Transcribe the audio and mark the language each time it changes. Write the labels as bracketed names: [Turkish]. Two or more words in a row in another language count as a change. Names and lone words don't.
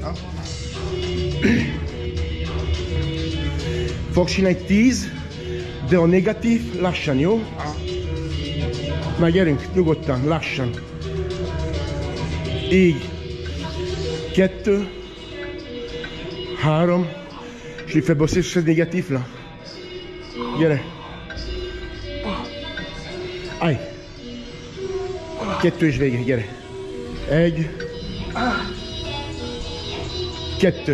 [Hungarian] Fogsz csinálni 10, de a negatív lassan, jó? Na gyerünk, nyugodtan, lassan. Így. [French] 2, 3, és lui fais bosser sur ce négatif là. [Hungarian] Gyere. Állj. 2 és vége, gyere. 1, 2.